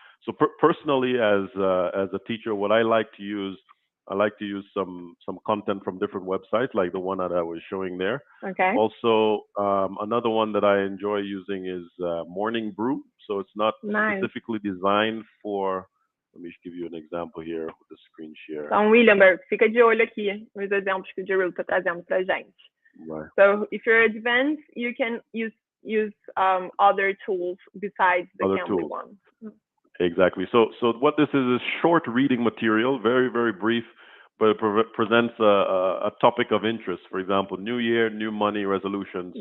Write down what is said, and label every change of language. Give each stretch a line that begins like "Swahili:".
English: So personally, as a teacher, what I like to use some content from different websites, like the one that I was showing there. Okay. Also, another one that I enjoy using is Morning Brew. So it's not specifically designed for. Let me give you an example here with the screen share.
Portuguese: Então, William, fica de olho aqui nos exemplos que o Jehu está trazendo para a gente.
English: Right. So if you're advanced, you can use other tools besides the Cambly one. Exactly. So what this is short reading material, very, very brief, but it presents a topic of interest. For example, new year, new money resolutions.